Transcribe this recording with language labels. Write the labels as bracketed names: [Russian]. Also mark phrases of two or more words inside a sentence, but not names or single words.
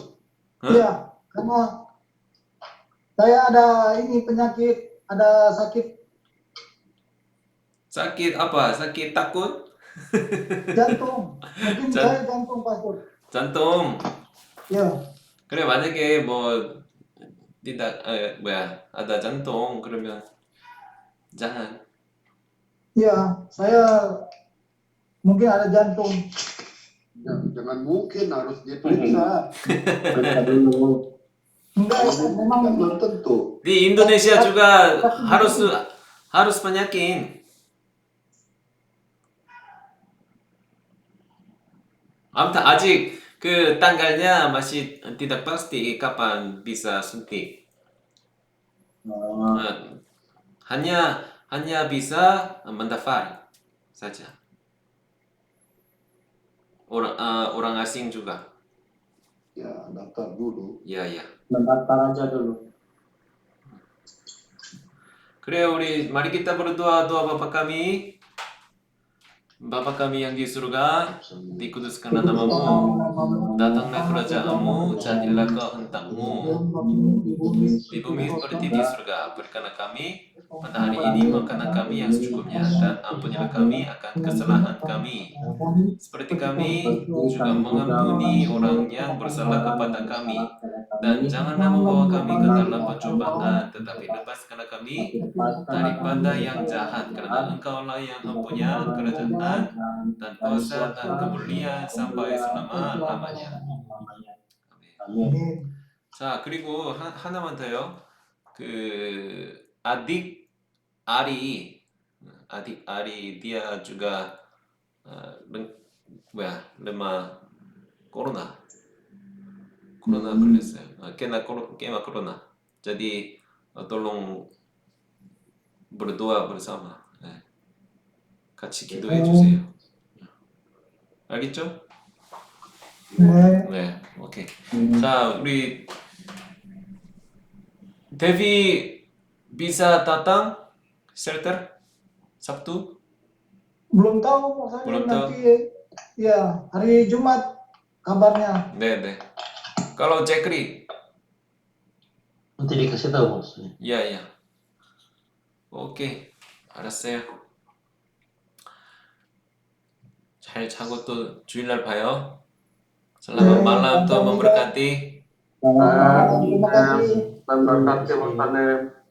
[Indonesian] Hah? Iya, karena saya ada ini penyakit, ada sakit Sakit apa? Sakit takut? jantung. Mungkin jan, saya jantung, Pastor. jantung. Ya, [Korean] 그래 만약에 뭐 [Indonesian] tidak ada jantung [Korean] 그러면 jangan. [Indonesian] iya, saya mungkin ada jantung. Ya, jangan mungkin harus diperiksa. Periksa dulu. Enggak, Kalau memang kan belum tentu. Di Indonesia juga harus banyakin. [Korean] 아무튼 아직 그 [Indonesian] tanggalnya masih tidak pasti kapan bisa suntik. hanya bisa mendaftar saja. Orang asing juga. Ya, daftar dulu. Ya. Mendaftar aja dulu. [Korean] 그래 우리 [Indonesian] mari kita berdoa doa Bapa kami yang di surga, dikuduskanlah namamu, datanglah kerajaanmu, jadilah kehendakmu di bumi seperti di surga. Berikanlah kami pada hari ini makanan kami yang secukupnya, dan ampunilah kami akan kesalahan kami, seperti kami juga mengampuni orang yang bersalah kepada kami. Dan janganlah membawa kami ke dalam pencobaan, tetapi lepaskanlah kami daripada yang jahat, karena Engkaulah yang mempunyai kerajaan dan kuasa dan kemuliaan sampai selama-lamanya. Amin. [Korean] 자, 그리고 하나만 더요. [Indonesian] adik Ari dia juga lemah corona 걸렸어요. kena corona. Jadi tolong berdoa bersama. [Korean] 같이 기도해 주세요. 알겠죠? 네, 오케이. 자, 우리 데뷔 [Indonesian] bisa datang shelter Sabtu? belum tahu saya Belum tahu. nanti ya hari Jumat kabarnya. 네. kalau Jekri? Nanti dikasih tahu maksudnya. [Korean] 야. 오케이. 알았어요. 잘 자고 또 주일날 봐요. [Indonesian] Selamat malam, Tuhan memberkati. Terima kasih. Memberkati Pak Panem.